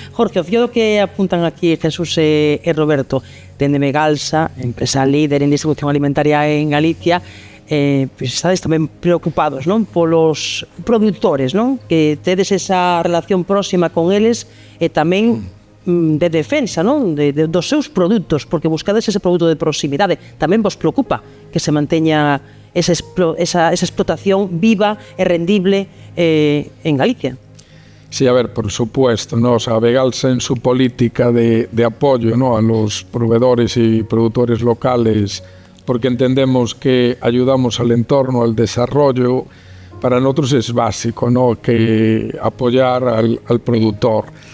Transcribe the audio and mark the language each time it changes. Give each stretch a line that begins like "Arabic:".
Galician: Jorge, o fío que apuntan aquí Jesús e Roberto, dende Megalsa, empresa líder en distribución alimentaria en Galicia, pois estades tamén preocupados, non? Polos produtores, non? Que tedes esa relación próxima con eles e tamén de defensa, non? Dos seus produtos, porque buscades ese produto de proximidade. Tamén vos preocupa que se manteña esa explotación viva e rendible en Galicia.
Spanish: Sí, a ver, por supuesto, ¿no? O sea, Begalsa en su política de apoyo, ¿no?, a los proveedores y productores locales, porque entendemos que ayudamos al entorno, al desarrollo, para nosotros es básico, ¿no?, que apoyar al productor.